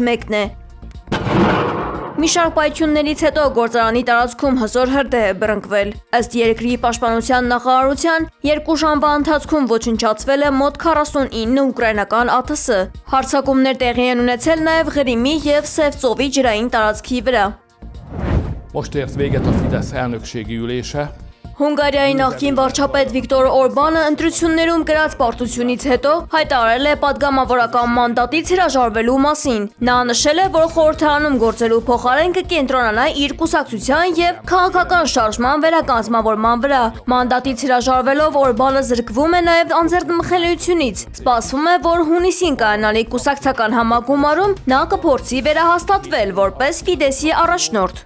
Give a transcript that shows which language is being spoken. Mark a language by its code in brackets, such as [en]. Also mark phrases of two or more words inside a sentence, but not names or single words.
[hy] խոշորագույններից մեկն է։ Մի շարք պայթյուններից հետո գործարանի տարածքում հզոր հրդեհ է բռնկվել։ Ըստ երկրի պաշտպանության նախարարության 2 ժամվա ընթացքում ոչնչացվել է մոտ 49 ուկրաինական ԱԹՍ։ Հարձակումներ տեղի են ունեցել նաև Ղրիմի և Սևծովի ջրային տարածքի վրա։ [hu] Most ért véget a Fidesz elnökségi ülése. [hy] Հունգարիայի նախկին վարչապետ Վիկտոր Օրբանը ընտրություններում կրած պարտությունից հետո հայտարարել է պատգամավորական մանդատից հրաժարվելու մասին։ Նա նշել է, որ խորհրդարանում գործելու փոխարեն կկենտրոնանա իր կուսակցության և քաղաքական շարժման վերակազմավորման վրա։ Մանդատից հրաժարվելով Օրբանը զրկվում է նաև անձեռնմխելիությունից։ Սպասվում է, որ հունիսին կայանալիք կուսակցական համագումարում նա կփորձի վերահաստատվել որպես Ֆիդեսի առաջնորդ։